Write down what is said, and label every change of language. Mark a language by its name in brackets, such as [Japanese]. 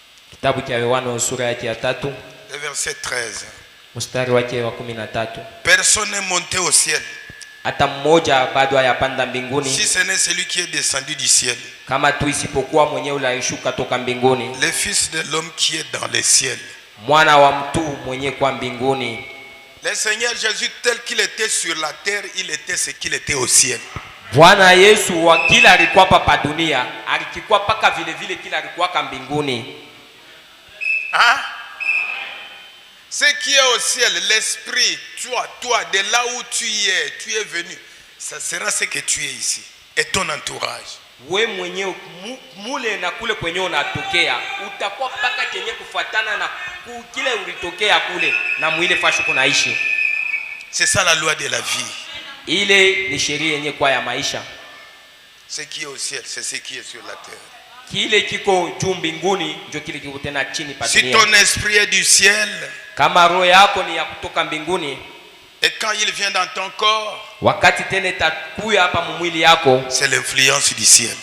[Swahili] Kitabu cha Yohana sura yake ya 3, [French] le verset 13. [Swahili] mstari wake wa 13. [French] Personne n'est monté au ciel, [Swahili] Hata mmoja bado hayapanda mbinguni, [French] si ce n'est celui qui est descendu du ciel, [Swahili] kama tu isipokuwa mwenyewe ulishuka toka mbinguni, [French] le Fils de l'homme qui est dans les ciels. [Swahili] mwana wa mtu mwenye kwa mbinguni. [French] Le Seigneur Jésus tel qu'il était sur la terre, il était ce qu'il était au ciel. [Swahili] Bwana Yesu wa kila alikuwa pa dunia, alikuwa paka vile vile kila alikuwa ka mbinguni. Hein? [French] Ce qui est au ciel, l'esprit, toi, de là où tu es venu, ça sera ce que tu es ici. Et ton entourage. [Swahili] We mwenyewe mule na kule kwenye unatokea utakuwa paka kenye kufuatana na kile ulitokea kule na mwile fashu kunaishi. [French] C'est ça la loi de la vie. [Swahili] Ile ni sheria yenye kwa ya maisha. [French] Ce qui est au ciel, c'est ce qui est sur la terre. [Swahili] Kile kiko juu mbinguni ndio kile kiko tena chini pa [French] Si [Swahili] dunia. [French] ton esprit est du ciel, [Swahili] Kama roho yako ni ya kutoka mbinguni, [French] et quand il vient dans ton corps, [Swahili] wakati tena itakuya hapa mwili yako, [French] c'est l'influence du ciel.